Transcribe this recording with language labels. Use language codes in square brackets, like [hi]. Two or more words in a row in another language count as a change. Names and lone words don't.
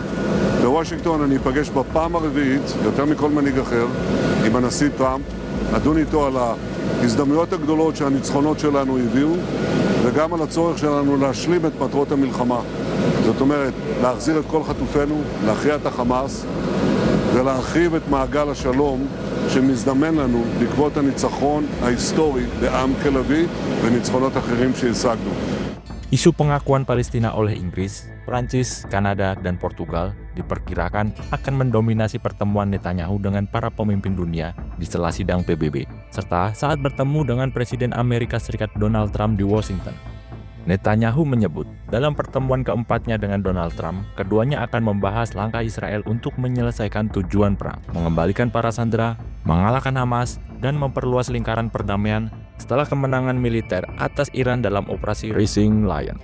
[he] בוושינגטון אני אפגש בפעם הרביעית, יותר מכל מנהיג אחר, עם הנשיא טראמפ, נדון איתו על ההזדמנויות הגדולות שהניצחונות שלנו הביאו, וגם על הצורך שלנו להשלים את מטרות המלחמה. זאת אומרת, להחזיר את כל חטופינו, להכריע את החמאס, ולהרחיב את מעגל השלום שמזדמן לנו בעקבות הניצחון ההיסטורי בעם כלבי וניצחונות אחרים שהשגנו. [id] Isu pengakuan Palestina oleh Inggris, Prancis, Kanada, dan Portugal diperkirakan akan mendominasi pertemuan Netanyahu dengan para pemimpin dunia di sela sidang PBB, serta saat bertemu dengan Presiden Amerika Serikat Donald Trump di Washington. Netanyahu menyebut, dalam pertemuan keempatnya dengan Donald Trump, keduanya akan membahas langkah Israel untuk menyelesaikan tujuan perang, mengembalikan para sandera, mengalahkan Hamas, dan memperluas lingkaran perdamaian setelah kemenangan militer atas Iran dalam operasi Rising Lion.